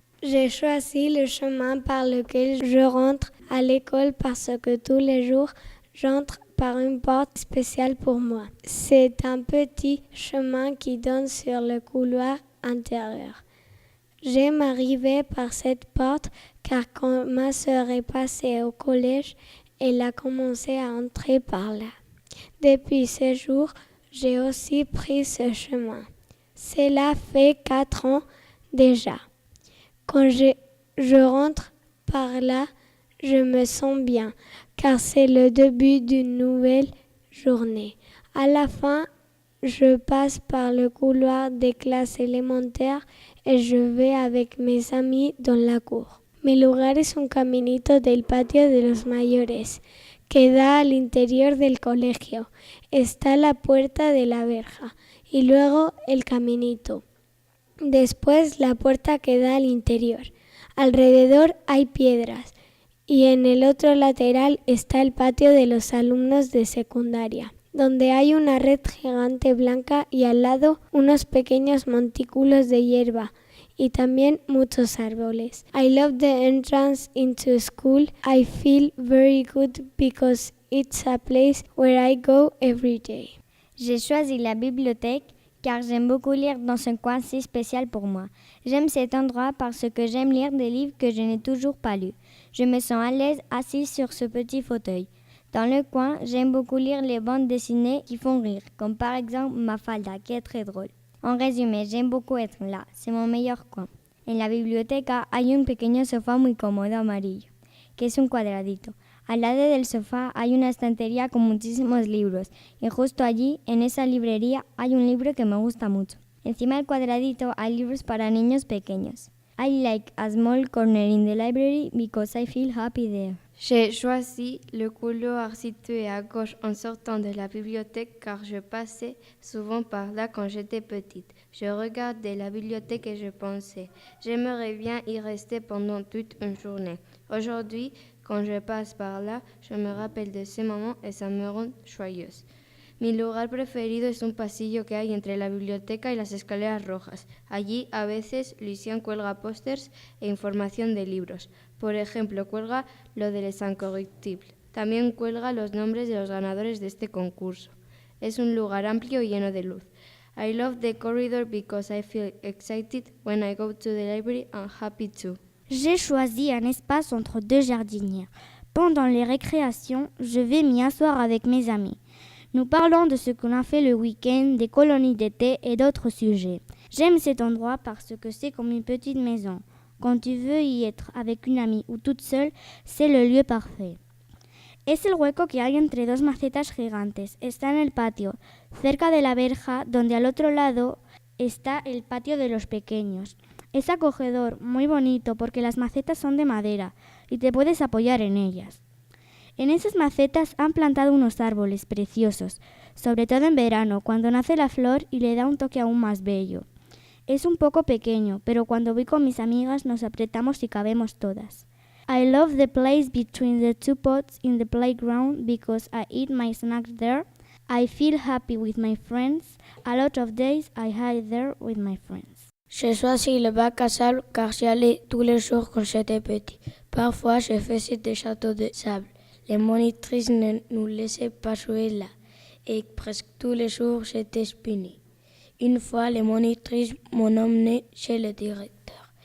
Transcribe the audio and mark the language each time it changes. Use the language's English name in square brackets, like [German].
[French] J'ai choisi le chemin par lequel je rentre à l'école parce que tous les jours, j'entre par une porte spéciale pour moi. C'est un petit chemin qui donne sur le couloir intérieur. J'aime arriver par cette porte car quand ma sœur est passée au collège, elle a commencé à entrer par là. Depuis ce jour, j'ai aussi pris ce chemin. Cela fait 4 ans déjà. Quand je rentre par là, je me sens bien, car c'est le début d'une nouvelle journée. À la fin, je passe par le couloir des classes élémentaires et je vais avec mes amis dans la cour. [Spanish] Mi lugar es un caminito del patio de los mayores, que da al interior del colegio. Está la puerta de la verja y luego el caminito. Después la puerta que da al interior. Alrededor hay piedras y en el otro lateral está el patio de los alumnos de secundaria, donde hay una red gigante blanca y al lado unos pequeños montículos de hierba y también muchos árboles. [English] I love the entrance into school. I feel very good because it's a place where I go every day. [French] J'ai choisi la bibliothèque car j'aime beaucoup lire dans un coin si spécial pour moi. J'aime cet endroit parce que j'aime lire des livres que je n'ai toujours pas lus. Je me sens à l'aise assise sur ce petit fauteuil. Dans le coin, j'aime beaucoup lire les bandes dessinées qui font rire, comme par exemple Mafalda, qui est très drôle. En résumé, j'aime beaucoup être là, c'est mon meillor coin. [Spanish] En la biblioteca hay un pequeño sofá muy cómodo amarillo, que es un cuadradito. Al lado del sofá hay una estantería con muchísimos libros y justo allí, en esa librería, hay un libro que me gusta mucho. Encima del cuadradito hay libros para niños pequeños. [English] I like a small corner in the library because I feel happy there. [French] J'ai choisi le couloir situé à gauche en sortant de la bibliothèque car je passais souvent par là quand j'étais petite. Je regardais la bibliothèque et je pensais, j'aimerais bien y rester pendant toute une journée. Aujourd'hui, Quand je passe par là, je me rappelle de ces moments et ça me rend joyeuse. [Spanish] Mi lugar preferido es un pasillo que hay entre la biblioteca y las escaleras rojas. Allí, a veces, Lucien cuelga pósters e información de libros. Por ejemplo, cuelga lo de Les Incorruptibles. También cuelga los nombres de los ganadores de este concurso. Es un lugar amplio y lleno de luz. [English] I love the corridor because I feel excited when I go to the library and happy too. [French] J'ai choisi un espace entre deux jardinières. Pendant les récréations, je vais m'y asseoir avec mes amis. Nous parlons de ce qu'on a fait le week-end, des colonies d'été et d'autres sujets. J'aime cet endroit parce que c'est comme une petite maison. Quand tu veux y être avec une amie ou toute seule, c'est le lieu parfait. [Spanish] Es el hueco que hay entre dos macetas gigantes. Está en el patio, cerca de la verja, donde al otro lado está el patio de los pequeños. Es acogedor, muy bonito, porque las macetas son de madera y te puedes apoyar en ellas. En esas macetas han plantado unos árboles preciosos, sobre todo en verano, cuando nace la flor y le da un toque aún más bello. Es un poco pequeño, pero cuando voy con mis amigas nos apretamos y cabemos todas. [English] I love the place between the two pots in the playground because I eat my snacks there. I feel happy with my friends. A lot of days I hide there with my friends. [French] Je choisis le bac à sable car j'y allais tous les jours quand j'étais petit. Parfois, je faisais des châteaux de sable. Les monitrices ne nous laissaient pas jouer là et presque tous les jours j'étais punie. Une fois, les monitrices m'ont emmené chez le directeur.